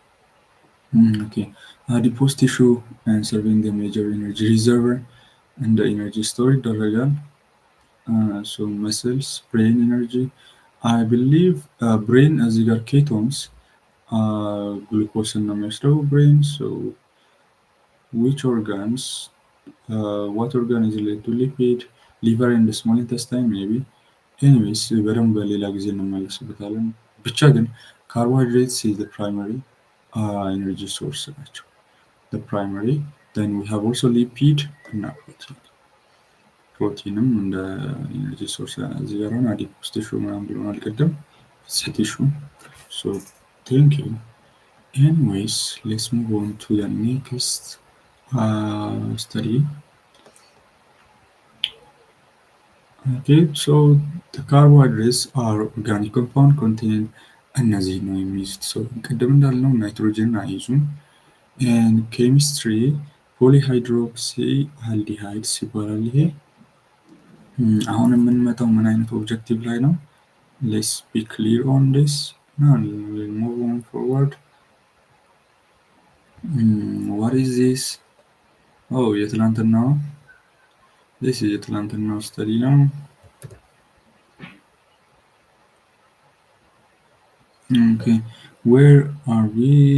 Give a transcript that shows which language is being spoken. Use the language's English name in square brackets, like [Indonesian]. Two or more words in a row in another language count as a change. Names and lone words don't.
[English] adipose tissue serving the major energy reservoir እንደ energy store ይደረጋል። muscles brain energy I believe brain [Amharic] እዚህ ጋር ኬቶንስ ግሉኮስን ነው የሚወስደው ብሬን። [English] which organs what organ is related to lipid? liver and the small intestine maybe. Anyways [Amharic] በደንብ በሌላ ጊዜ እንመለስበታለን። ብቻ ግን [English] carbohydrates is the primary energy source ናቸው። the primary. then we have also lipid [Amharic] እና ፕሮቲንም እንደ [English] energy source [Amharic] እዚህ ጋር ነው። [English] adipose tissue [Amharic] ምናምን ብለናል ቅድም ቲሹ። [English] thank you. anyways let's move on to the next study. Okay, so the carbohydrates are organic compound contain [Amharic] እነዚህ ነው የሚይዙት። ቅድም እንዳልነው ናይትሮጅን አይዙም። [English] and chemistry polyhydroxy aldehydes [Amharic] ይባላል። ይሄ አሁን የምንመጣው ምን አይነት ኦብጀክቲቭ ላይ ነው? [English] let's be clear on this. now we'll move on forward. what is this? የትላንትናው this is [Amharic] የትላንትናው study ነው። [English] okay, where are we?